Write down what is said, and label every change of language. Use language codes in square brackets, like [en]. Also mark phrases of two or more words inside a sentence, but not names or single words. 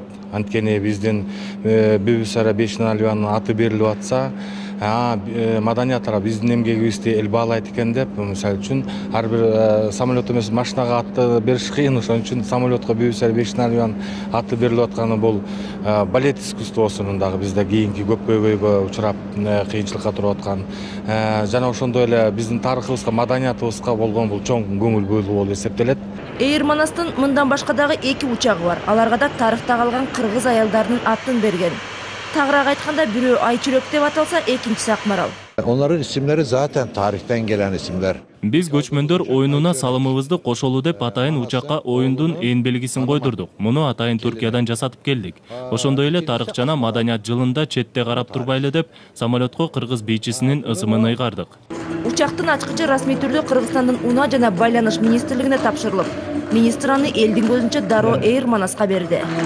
[ky] Анткени биздин Бибисара Бейшеналиеванын аты берилип атса, маданият тарап биздин эмгегибизди эл баалайт экен деп, мисалы үчүн ар бир самолет эмес машинага аты бериш кыйын, ошон үчүн самолетко Бибисара Бейшеналиеванын аты берилип атканы бул балет искусствосунун дагы бизде кийинки көйгөйгө учурап кыйынчылыкка туруп аткан жана ошондой эле биздин тарыхыбызга, маданиятыбызга болгон бул чоң көңүл бөлүү болуп эсептелет. Эйр Манастын мындан башка дагы 2 учагы бар. Аларга да тарыхта калган кыргыз аялдарынын атын берген. Тагыраак айтканда бирөө Айчүрөк деп аталса, экинчиси Акмарал. [tr] Onların isimleri zaten tarihten gelen isimler. [ky] Биз көчмөндөр оюнуна салымыбызды кошолуу деп атайын учакка оюндун ээн белгисин койдурдук. Муну атайын Түркиядан жасатып келдик. Ошондой эле тарых жана маданият жылында четте карап турбайлы деп самолетко кыргыз бийчисинин ысымын ыйгардык. Учактын ачкычы расмий түрдө Кыргызстандын унаа жана байланыш министрлигине тапшырылып, министр аны элдин көзүнчө дароо Эйр Манаска берди.